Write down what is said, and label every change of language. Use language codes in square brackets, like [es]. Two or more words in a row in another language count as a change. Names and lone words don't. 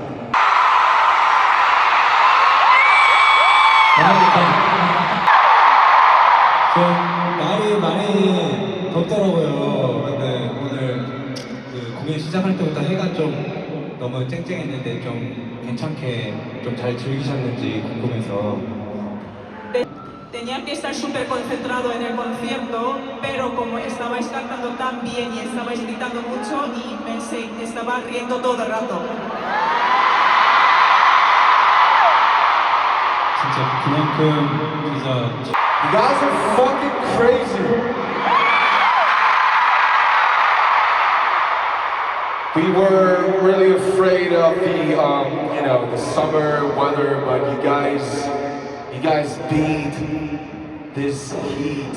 [ko] 날이 많이 덥더라고요. 근데 오늘 그 공연 시작할 때부터 해가 좀 너무 쨍쨍했는데 좀 괜찮게 좀 잘 즐기셨는지 궁금해서. [es] Tenía que estar súper concentrado en el concierto, pero como estabais cantando tan bien y estabais gritando mucho y me estaba riendo todo el rato. [ko] 진짜 그만큼 진짜. [en] You guys are fucking crazy. We were really afraid of the summer weather, but you guys beat this heat.